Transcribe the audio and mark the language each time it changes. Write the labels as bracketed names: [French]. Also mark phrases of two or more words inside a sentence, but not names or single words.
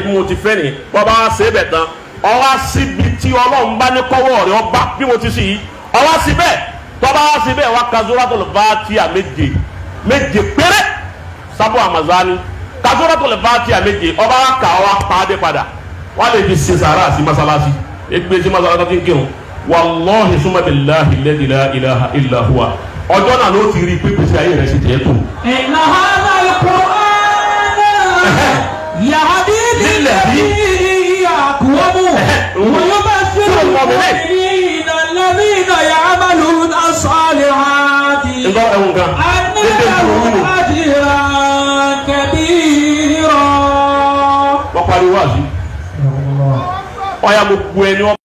[Yoruba] bí mo ti fẹ́ ni bọ́ba wá sí ibẹ̀ tán ọwá síbi tí Ọlọ́run bá ní kọ́wọ́ rẹ̀ ọba bí mo ti sì yí ọwá síbẹ̀ tọ́ba wá síbẹ̀ wá ka Suratul Fatiha méje péré Sábò Àmàzání ka Suratul Fatiha méje ọba wá kà ọwá pàdé padà wá lè fi ṣe sàrà sí masalasi egbe sí masalasi tí ń kírun [Arabic] والله ثم بالله الذي لا إله إلا هو [Yoruba] ọjọ́ náà ló ti rí i pé pèsè ayé rẹ̀ sì tẹ̀ tó. [Arabic] إن هذا القرآن يهدي للتي هي أقوم ويبشر المؤمنين الذين يعملون الصالحات أن لهم أجرا كبيرا. [Yoruba] wọ́n parí wá sí. ọ̀ya gbogbo ẹni